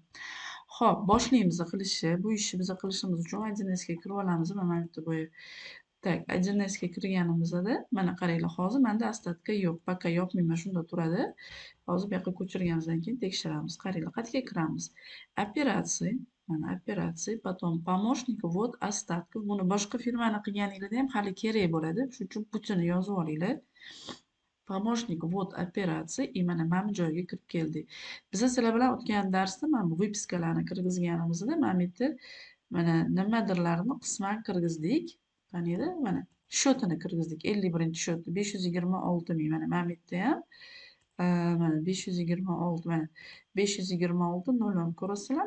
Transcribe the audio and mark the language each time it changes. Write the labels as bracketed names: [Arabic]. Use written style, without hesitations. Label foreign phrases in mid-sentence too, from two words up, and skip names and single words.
[Uzbek] Xo'p, boshlaymiz qilishni. Bu ishni biz qilishimiz uchun 1Sga kirib olamiz. Mana bu yerda bo'yi. Tak, 1Sga kirganimizda mana qaranglar, hozir menda ostatka yo'q. Пока yopmayman, shunda turadi. Hozir bu yoqqa ko'chirganimizdan keyin tekshiramiz. Qaranglar, qayerga kiramiz? Operatsiya, mana operatsiya, [Russian] потом помощник, ввод остатков. [Uzbek] Buni boshqa firmani qilganingizda ham hali kerak bo'ladi. Shuning uchun butini yozib olinglar. [Russian] Помощник, ввод [Uzbek] operatsiya, mana bu joyga kirib keldik. Biz sizlar bilan o'tgan darsda mana bu выпискаlarni kirgizganimizda mana bu yerda mana nimadirlarni qisman kirgizdik. Qaniydi? Mana shotini kirgizdik. 51-shotni 526 ming. Mana bu yerda ham mana 526, mana 526 0 ko'rasizlarmi?